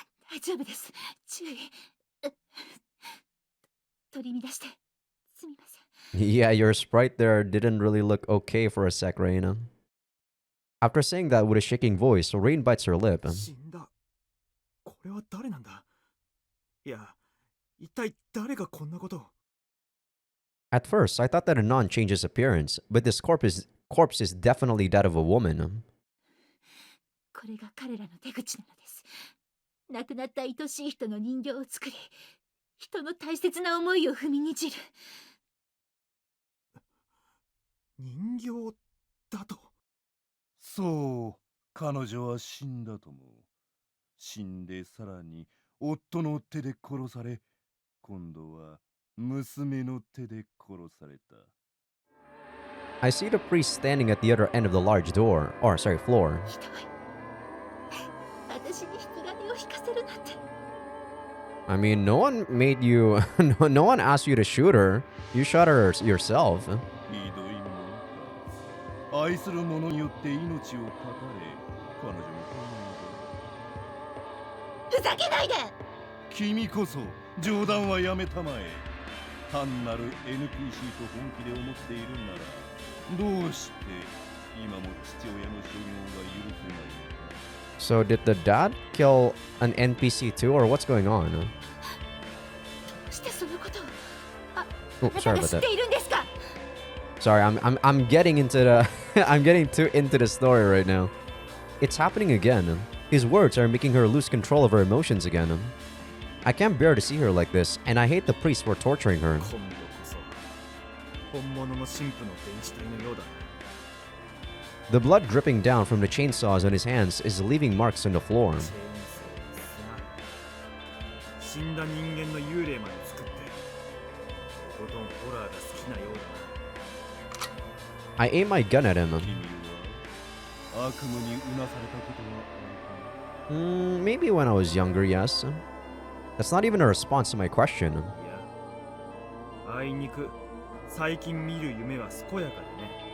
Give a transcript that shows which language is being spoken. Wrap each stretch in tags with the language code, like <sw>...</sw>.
<ja>大丈夫です。注意。取り乱して。すみません。</ja> <en>Yeah, your sprite there didn't really look okay for a sec, Raina. After saying that with a shaking voice, Rain bites her lip.</en> <ja>死んだ。これは誰なんだ？いや、一体誰がこんなことを？</ja> <en>At first, I thought that Anon changed his appearance, but this corpse is definitely that of a woman.</en> <ja>これが彼らの手口なのです。亡くなった愛しい人の人形を作り、人の大切な思いを踏みにじる。人形だと？そう、彼女は死んだとも。死んでさらに夫の手で殺され、今度は娘の手で殺された。</ja> <en>I see the priest standing at the other end of the large door, or sorry, floor.</en> <ja>ひどい。私に引き金を引かせるなんて。</ja> <en>I mean, no one made you, no one asked you to shoot her. You shot her yourself.</en> <ja>ひどいもんか。愛する者によって命を絶たれ、彼女もふざけないで！君こそ冗談はやめたまえ。単なる NPC と本気で思っているなら、どうして今も父親の所業が許せないのか。</ja> <en>So did the dad kill an NPC too, or what's going on?</en> <ja>どうしてそのことを？あ、</ja> <en>Oh,</en> <ja>あなたが知っているんですか？</ja> <en>Sorry, I'm getting into the I'm getting too into the story right now. It's happening again. His words are making her lose control of her emotions again. I can't bear to see her like this, and I hate the priests for torturing her.</en> <ja>今度こそ本物の神父の電子体のようだ。</ja> <en>The blood dripping down from the chainsaws on his hands is leaving marks on the floor.</en> <ja>チェーンソーすな死んだ人間の幽霊まで作ってとことんホラーが好きなようだな。</ja> <en>I aim my gun at him.</en> <ja>君は悪夢にうなされたことはあるか？</ja> <en>Maybe when I was younger, yes. That's not even a response to my question.</en> <ja>いや、あいにく最近見る夢は健やかでね。</ja>